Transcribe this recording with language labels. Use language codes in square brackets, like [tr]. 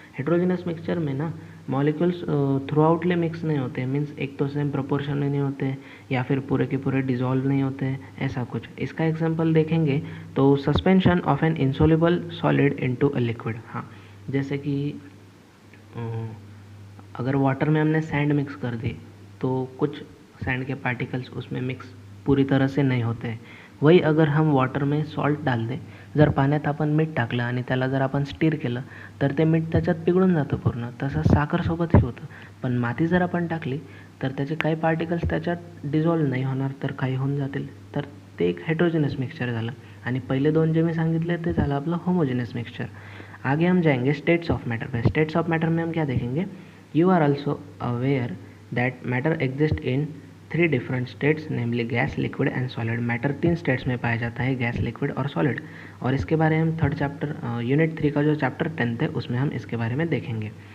[hi] Heterogeneous mixture में ना molecules through आउटली mix नहीं होते हैं, मीन्स एक तो सेम प्रोपोर्शन में नहीं होते हैं या फिर पूरे के पूरे डिजॉल्व नहीं होते हैं, ऐसा कुछ. इसका एग्जांपल देखेंगे तो [en] Suspension of an insoluble solid into a liquid. [hi] हाँ, जैसे कि अगर वाटर में हमने सैंड मिक्स कर दी तो कुछ सैंड के पार्टिकल्स उसमें मिक्स पूरी तरह से नहीं होते हैं. वही अगर हम वॉटर में सॉल्ट डाल दें, [mr] जर पाण्यात आपण मीठ टाकलं आणि त्याला जर आपण स्टीर केलं तर ते मीठ त्याच्यात पिघळून जातं पूर्ण. तसं साखरसोबतही होतं. पण माती जर आपण टाकली तर त्याचे काही पार्टिकल्स त्याच्यात डिझॉल्व नाही होणार, तर काही होऊन जातील. तर ते एक हेट्रोजेनस मिक्सचर झालं. आणि पहिले 2 जे मी सांगितले ते झालं आपलं होमोजेनस मिक्सचर. [hi] आगे हम जाएंगे स्टेट्स ऑफ मैटर पे। स्टेट्स ऑफ मैटर में हम क्या देखेंगे, [en] You are also aware that matter exist in 3 different states namely gas, liquid and solid. [hi] Matter 3 states में पाया जाता है, गैस, लिक्विड और सॉलिड। और इसके बारे में हम थर्ड चैप्टर यूनिट 3 का जो चैप्टर 10th है उसमें हम इसके बारे में देखेंगे।